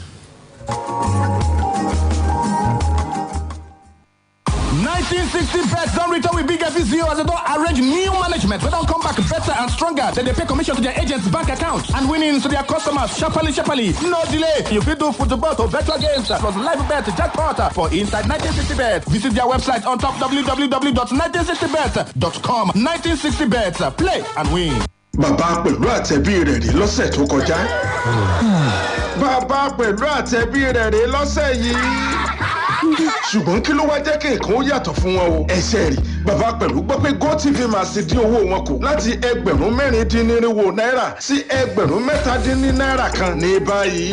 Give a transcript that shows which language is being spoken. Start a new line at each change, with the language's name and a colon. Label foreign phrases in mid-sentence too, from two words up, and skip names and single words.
Nigerian Pidgin: 1960 bets don return with big FCO as they don arrange new management wey don come back better and stronger. Dem dey pay commission to their agents' bank accounts and winnings to their customers sharparly. No delay. You fit do football to virtual games plus live bet jackpot for inside 1960 bet. Visit their website on top www.1960bet.com. 1960 bet, play and win.
Yoruba: Bàbá pẹ̀lú àtẹ̀bí rẹ̀ rí lọ́sẹ̀ tó kọjá. Bàbá pẹ̀lú àtẹ̀bí rẹ̀ rí lọ́sẹ̀ yìí. Ṣùgbọ́n kí ló wá jẹ́ kí nǹkan ó yàtọ̀ fún wọn o? Ẹsẹ̀ rí bàbá pẹ̀lú gbọ́ pé GoTV máa ṣe dín owó wọn kù láti $4,400 sí $3,000 kan ní báyìí.